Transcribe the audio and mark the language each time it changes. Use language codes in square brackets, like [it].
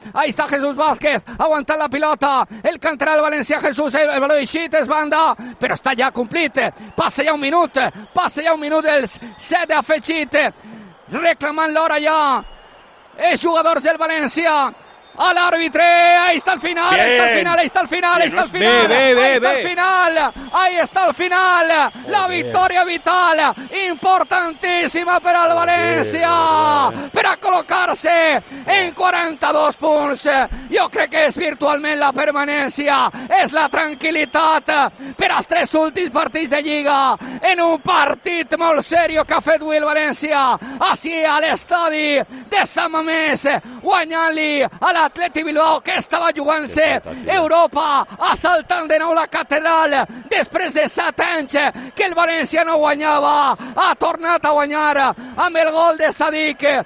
[ca] Ahí està Jesús Vázquez aguantant la pilota, el canterà el València, Jesús, el baló d'eixit és banda, però està ja complit, passa ja un minut del set d'afegit, reclamant l'hora ja els jugadors del València a l'àrbitre, [es] ahí está el final, bien. Ahí está el final. Ahí está el final. La victoria vital, importantísima para el Valencia, para colocarse en 42 puntos. Yo creo que es virtualmente la permanencia, es la tranquilidad para los tres últimos partidos de Liga, en un partido muy serio que ha hecho el Valencia, así al estadio de San Mamés, [ca] guanyant-li a la Atleti Bilbao, que estava jugant-se Europa, assaltant de nou la catedral, després de 7 anys que el València no guanyava, ha tornat a guanyar amb el gol de Sadik,